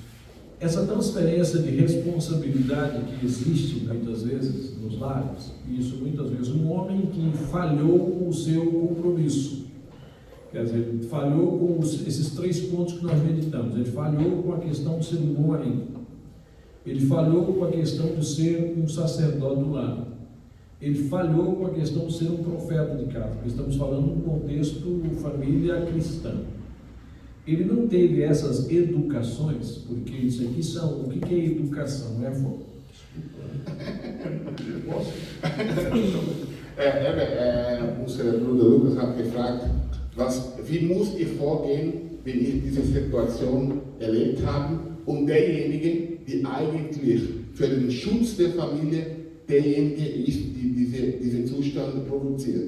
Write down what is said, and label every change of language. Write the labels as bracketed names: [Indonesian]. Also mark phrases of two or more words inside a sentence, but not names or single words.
[Portuguese] Essa transferência de responsabilidade que existe muitas vezes nos lares, isso muitas vezes um homem que falhou com o seu compromisso, quer dizer, ele falhou com esses 3 pontos que nós meditamos, ele falhou com a questão de ser um bom marido, ele falhou com a questão de ser um sacerdote do lar, ele falhou com a questão de ser um profeta de casa, porque estamos falando num contexto família cristã. Ele não teve essas educações, porque isso aqui são, o que é educação? É [German] Unser Bruder Lukas hat gefragt, wie muss ich vorgehen, wenn ich diese Situation erlebt habe und derjenige, die eigentlich für den Schutz der Familie derjenige ist, die diesen Zustand provoziert.